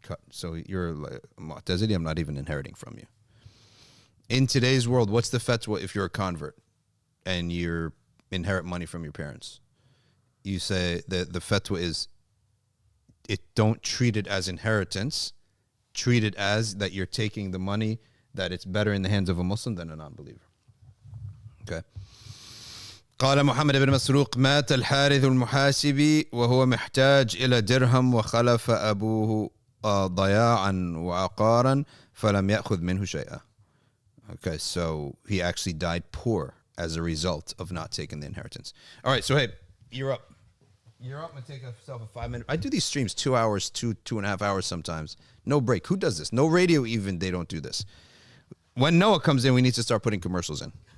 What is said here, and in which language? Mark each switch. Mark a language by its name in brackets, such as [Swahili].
[English] So you're like Mu'tazili, I'm not even inheriting from you. In today's world, what's the fatwa if you're a convert and you inherit money from your parents? You say that the fatwa is, don't treat it as inheritance, treat it as that you're taking the money, that it's better in the hands of a Muslim than a non-believer. Okay. [Arabic] قال محمد بن مسروق مات الحارث المحاسبي وهو محتاج إلى درهم وخلف أبوه ضياعا وعقارا فلم يأخذ منه شيئا. [English] Okay, so he actually died poor as a result of not taking the inheritance. All right, so hey, you're up. You're up and take yourself a 5-minute. I do these streams 2 hours, two and a half hours sometimes. No break. Who does this? No radio even, they don't do this. When Noah comes in, we need to start putting commercials in.